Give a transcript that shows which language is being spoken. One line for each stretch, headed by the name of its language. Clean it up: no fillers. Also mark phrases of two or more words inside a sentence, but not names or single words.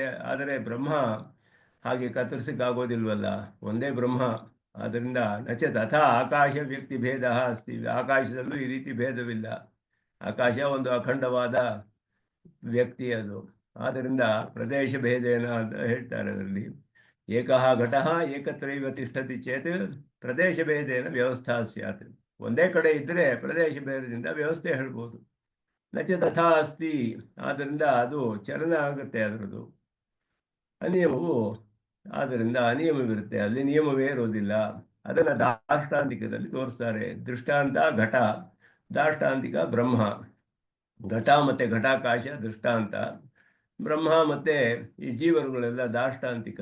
Kannada: ಆದರೆ ಬ್ರಹ್ಮ ಹಾಗೆ ಕತ್ತರಿಸಕ್ಕಾಗೋದಿಲ್ವಲ್ಲ, ಒಂದೇ ಬ್ರಹ್ಮ.
Sanskrit: ಆದ್ದರಿಂದ ನಚ ತಥಾ ಆಕಾಶ ವ್ಯಕ್ತಿ ಭೇದ ಅಸ್ತಿ.
Kannada: ಆಕಾಶದಲ್ಲೂ ಈ ರೀತಿ ಭೇದವಿಲ್ಲ. ಆಕಾಶ ಒಂದು ಅಖಂಡವಾದ ವ್ಯಕ್ತಿ ಅದು. ಆದ್ದರಿಂದ
Sanskrit: ಪ್ರದೇಶ ಭೇದೇನ
Kannada: ಅಂತ ಹೇಳ್ತಾರೆ ಅದರಲ್ಲಿ.
Sanskrit: ಏಕಃ ಘಟಃ ಏಕತ್ರೈವ ತಿಷ್ಠತಿ ಚೇತ್ ಪ್ರದೇಶ ಭೇದೇನ ವ್ಯವಸ್ಥಾ ಸ್ಯಾತ್.
Kannada: ಒಂದೇ ಕಡೆ ಇದ್ದರೆ ಪ್ರದೇಶ ಭೇದದಿಂದ ವ್ಯವಸ್ಥೆ ಹೇಳ್ಬೋದು.
Sanskrit: ನಚ ತಥಾ ಅಸ್ತಿ,
Kannada: ಆದ್ದರಿಂದ ಅದು ಚಲನ ಆಗುತ್ತೆ ಅದರದ್ದು. ಅನಿಯಮವು ಆದ್ದರಿಂದ ಅನಿಯಮವಿರುತ್ತೆ, ಅಲ್ಲಿ ನಿಯಮವೇ ಇರೋದಿಲ್ಲ. ಅದನ್ನು ದಾಷ್ಟಾಂತಿಕದಲ್ಲಿ ತೋರಿಸ್ತಾರೆ. ದೃಷ್ಟಾಂತ ಘಟ, ದಾಷ್ಟಾಂತಿಕ ಬ್ರಹ್ಮ. ಘಟ ಮತ್ತು ಘಟಾಕಾಶ ದೃಷ್ಟಾಂತ, ಬ್ರಹ್ಮ ಮತ್ತು ಈ ಜೀವರುಗಳೆಲ್ಲ ದಾಷ್ಟಾಂತಿಕ.